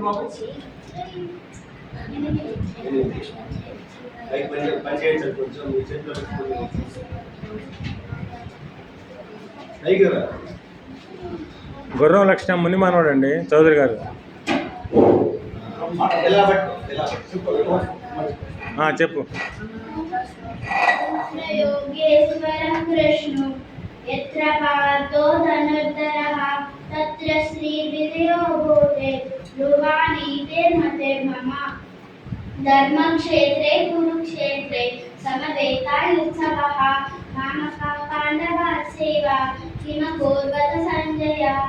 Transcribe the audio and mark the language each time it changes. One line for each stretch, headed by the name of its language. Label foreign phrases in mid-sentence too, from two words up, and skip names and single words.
Telugu: పని చేయండి సార్ కొంచెం మీ చేతిలో పెట్టుకోండి. గుర్రం లక్షణం మునిమానోడు అండి చౌదరి గారు. చెప్పు.
Sanskrit: योगेश्वरं कृष्णो यत्र पार्थो धनुर्धरः तत्र श्रीविजयो भूते ध्रुवानीते मते मम धर्मक्षेत्रे कुरुक्षेत्रे समवेतायुत्सवः मामकाः पाण्डवाः सेवा किमकुर्वत सञ्जय